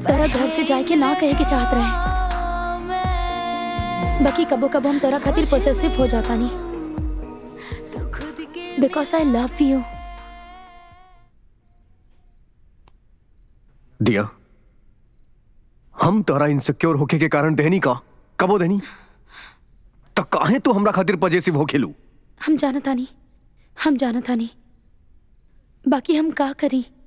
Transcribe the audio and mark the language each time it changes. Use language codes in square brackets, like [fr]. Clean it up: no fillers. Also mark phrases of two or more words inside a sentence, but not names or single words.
[bho] तेरा घर से जाके ना कहे के चाहत रहे, बाकी कबो कबो हम तेरा खातिर पोसेसिव हो जाता नहीं, [en] because I love you. [bho] दिया, हम तेरा इनसिक्योर होके के कारण देनी का कबो देनी तो काहे तू हमरा खातिर पॉजिटिव हो खेलू? हम जानता नहीं, बाकी हम का करी?